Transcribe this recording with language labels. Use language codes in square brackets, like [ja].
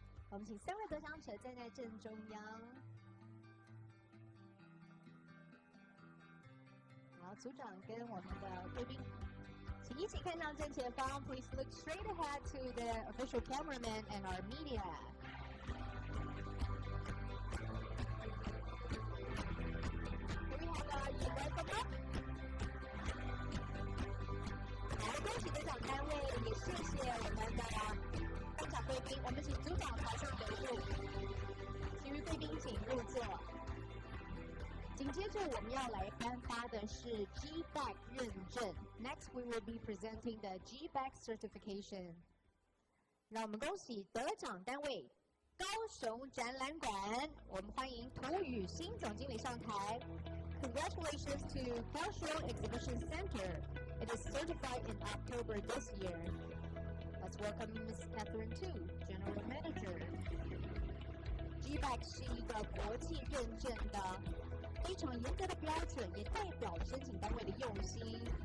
[zh] 我们请3位得奖者站在正中央。好，组长跟我们的贵宾，请一起看向正前方。 [en] Please look straight ahead to the official cameraman and our media. Can we have you welcome up? [zh] 好，恭喜得奖单位，也谢谢我们的颁奖贵宾。我们请组长台上留步，其余贵宾请入座。紧接着我们要来颁发的是 GBAC 认证。 [en] Next, we will be presenting the GBAC certification. [zh] 让我们恭喜得奖单位高雄展览馆，我们欢迎涂雨欣总经理上台。 [en] Congratulations to Kaohsiung Exhibition Center. It is certified in October this year. Let's welcome Ms. Catherine Tu, General Manager. [zh] GBAC 是一个国际认证的非常严格的标准，也代表了申请单位的用心。